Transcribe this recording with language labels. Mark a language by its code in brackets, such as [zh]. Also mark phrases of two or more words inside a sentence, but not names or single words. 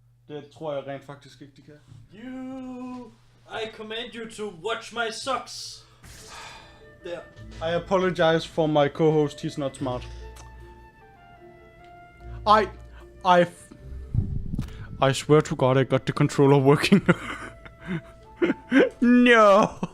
[da] Det tror jeg rent faktisk ikke, de kan. [en] I command you to watch my socks. There. I apologize for my co-host, he's not smart. I swear to God I got the controller working. No!